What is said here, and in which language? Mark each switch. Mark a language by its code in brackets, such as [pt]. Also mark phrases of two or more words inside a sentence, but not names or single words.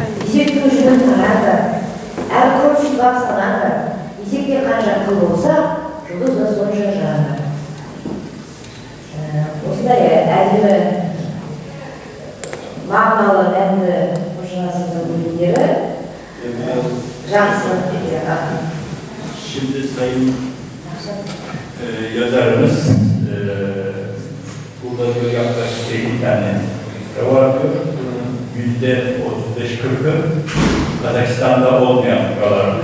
[kk] Есектің жүнін тарады, әр көп сипап санады. Есекте қанша қыл болса, жұлдыз да сонша жанады. Осындай әдемі мағыналы әнді қожанасының өлеңдері жақсы. [tr] Şimdi sayın yazarımız burada diyor yaklaşık 50 tane fıkra var diyor. %35-40'ı Kazakistan'da olmayan fıkralardır.